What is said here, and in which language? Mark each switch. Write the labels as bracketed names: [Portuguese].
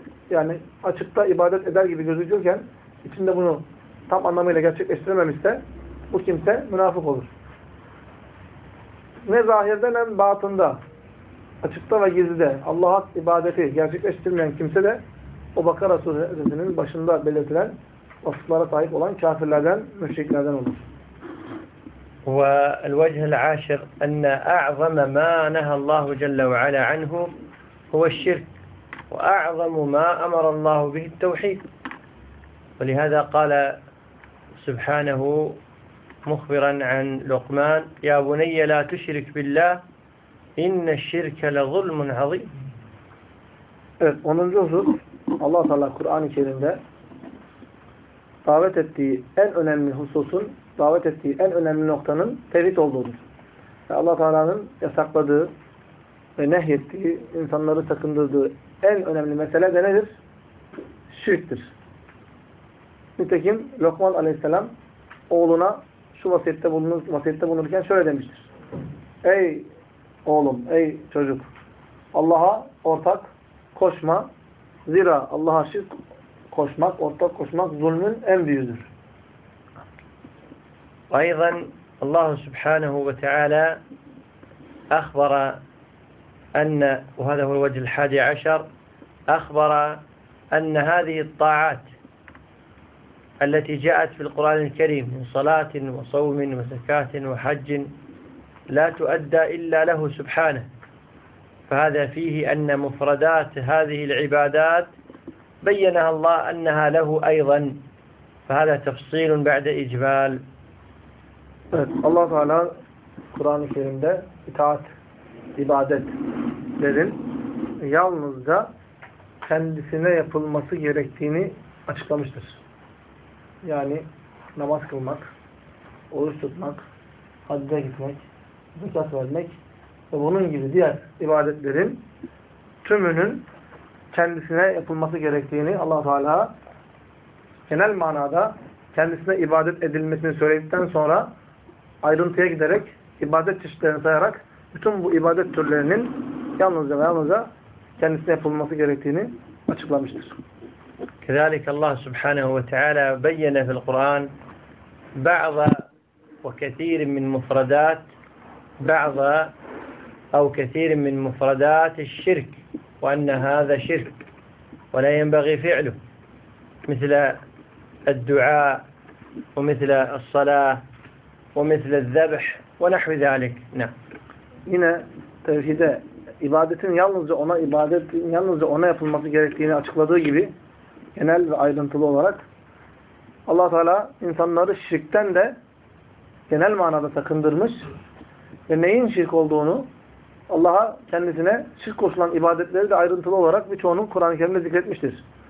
[Turkish] Yani açıkta ibadet eder gibi gözüküyorken içinde bunu tam anlamıyla gerçekleştirememişse bu kimse münafık olur. Ne zahirde ne batında, açıkta ve gizlide Allah'a ibadeti gerçekleştirmeyen kimse de o Bakara suresinin başında belirtilen vasıflara sahip olan kafirlerden, müşriklerden olur. [Arabic] والوجه العاشر أن أعظم ما نهى الله جل وعلا عنه هو الشرك، وأعظم ما أمر الله به التوحيد. ولهذا قال سبحانه مخبرا عن لقمان: يا بني لا تشرك بالله إن الشرك لظلم عظيم. [Turkish] Evet, onun cüzü Allah Teala Kur'an-ı Kerim'de davet ettiği en önemli hususun, davet ettiği en önemli noktanın tevhid olduğudur. Allah Teala'nın yasakladığı ve nehyettiği, insanları sakındırdığı en önemli mesele de nedir? Şirktir. Nitekim Lokman Aleyhisselam oğluna şu vasiyette bulunurken şöyle demiştir: ey oğlum, ey çocuk, Allah'a ortak koşma. Zira Allah'a şirk koşmak, ortak koşmak zulmün en büyüğüdür. [Arabic] أيضا الله سبحانه وتعالى أخبر أن، وهذا هو الوجه الحادي عشر، أخبر أن هذه الطاعات التي جاءت في القرآن الكريم من صلاة وصوم وزكاة وحج لا تؤدى إلا له سبحانه، فهذا فيه أن مفردات هذه العبادات بينها الله أنها له أيضا، فهذا تفصيل بعد إجمال. [Turkish] Evet, Allah Teala Kur'an-ı Kerim'de itaat, ibadetlerin yalnızca kendisine yapılması gerektiğini açıklamıştır. Yani namaz kılmak, oruç tutmak, hacca gitmek, zekat vermek ve bunun gibi diğer ibadetlerin tümünün kendisine yapılması gerektiğini Allah Teala genel manada kendisine ibadet edilmesini söyledikten sonra ayrıntıya giderek, ibadet çeşitlerini sayarak bütün bu ibadet türlerinin yalnızca ve yalnızca kendisine yapılması gerektiğini açıklamıştır. [Arabic] كذلك الله سبحانه وتعالى بين في القرآن بعض وكثير من مفردات بعض أو كثير من مفردات الشرك وأن هذا شرك ولا ينبغي فعله مثل الدعاء ومثل الصلاة ومثل الذبح ونحو ذلك نعم هنا توحيد عبادتين [Turkish] yalnızca ona ibadet yalnızca ona yapılması gerektiğini açıkladığı gibi genel ve ayrıntılı olarak Allah Teala insanları şirkten de genel manada sakındırmış ve neyin şirk olduğunu Allah'a kendisine şirk koşulan ibadetleri de ayrıntılı olarak birçoğunun Kur'an-ı Kerim'de zikretmiştir.